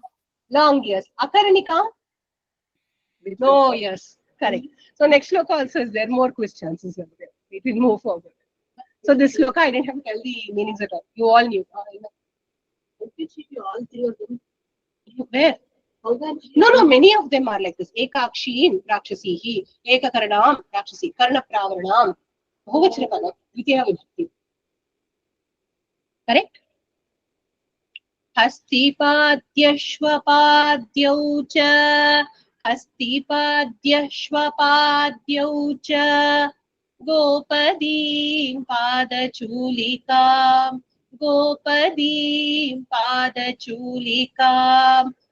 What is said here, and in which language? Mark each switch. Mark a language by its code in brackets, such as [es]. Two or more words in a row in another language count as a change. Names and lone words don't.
[en] Long years. Akaranika? No, yes. Correct. So next shloka also is there. More quiz chances are there. We will move forward. So this shloka, I didn't have to tell the meanings at all. You all knew. All three of them. Where? No, many of them are like this. [sa] एकाक्षीं राक्षसिः एककर्णं राक्षसी कर्णप्रावरणं बहुवचन विद्या विभक्ति. [en] Correct? [sa] हस्तिपाद्यश्वपाद्यौ च हस्तिपाद्यश्वपाद्यौ च गोपादिं पादचूलिकं गोपादिं पादचूलिकं,